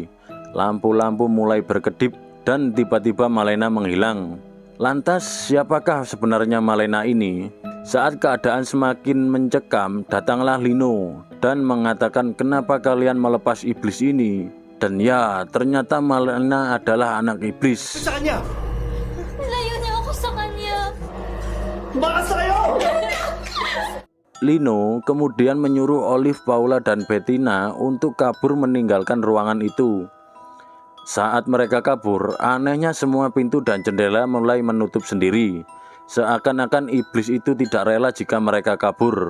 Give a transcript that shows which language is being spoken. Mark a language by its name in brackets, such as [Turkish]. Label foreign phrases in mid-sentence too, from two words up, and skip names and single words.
[Indonesian] Lampu-lampu mulai berkedip dan tiba-tiba Malena menghilang. Lantas siapakah sebenarnya Malena ini? Saat keadaan semakin mencekam, datanglah Lino dan mengatakan, kenapa kalian melepas iblis ini? Dan ya, ternyata Malena adalah anak iblis. [Filipino] Sa kanya! Layo niyo ako sa kanya! Baka sa'yo! [Indonesian] Lino kemudian menyuruh Olive, Paula, dan Bettina untuk kabur meninggalkan ruangan itu. Saat mereka kabur, anehnya semua pintu dan jendela mulai menutup sendiri. Seakan-akan iblis itu tidak rela jika mereka kabur.